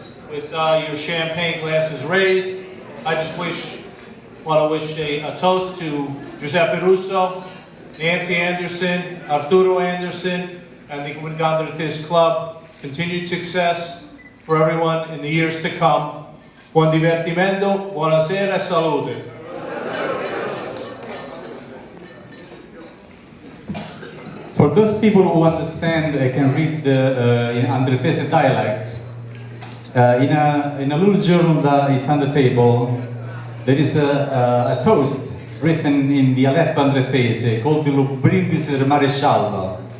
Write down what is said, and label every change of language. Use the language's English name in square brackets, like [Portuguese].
[English] With your champagne glasses raised, I just want to wish a toast to Giuseppe Russo, Nancy Anderson, Arturo Anderson, and the Comunità Andrettese Club. Continued success for everyone in the years to come. [Italian] Buon divertimento, buonasera e salute. [English] For those people who understand, can read the in Andrettese dialect, in a little journal that it's on the table, there is a toast written in dialetto Andrettese called the Brindisi del Maresciallo.